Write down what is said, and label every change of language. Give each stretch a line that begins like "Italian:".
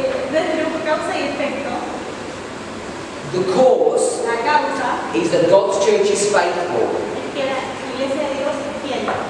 Spanish: Entonces tenemos causa y efecto.
English: The cause
Spanish: La causa
English: is that God's church is faithful.
Spanish: es que la iglesia de Dios es fiel.